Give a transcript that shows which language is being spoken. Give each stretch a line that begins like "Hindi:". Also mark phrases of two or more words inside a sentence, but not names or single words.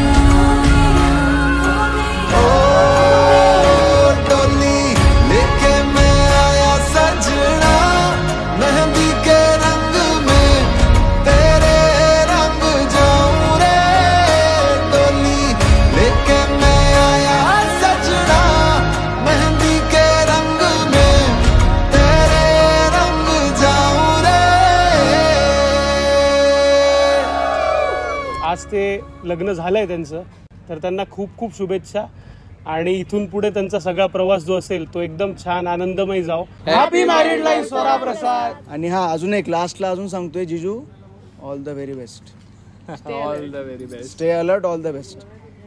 Hindi: ओ डोली लेके मैं आया सजना मेहंदी के रंग में तेरे रंग जाऊं रे. डोली लेके मैं आया सजना मेहंदी के रंग में तेरे रंग जाऊं रे.
Marathi: आज ते लग्न झालंय त्यांचं, तर त्यांना खूप शुभेच्छा. आणि इथून पुढे त्यांचा सगळा प्रवास जो असेल तो एकदम छान आनंदमय जाओ.
English: happy married life स्वरा प्रसाद.
Marathi: आणि हा अजून एक लास्टला अजून सांगतोय, जिजू
English: all the very best. All the very best. Stay alert. All the best.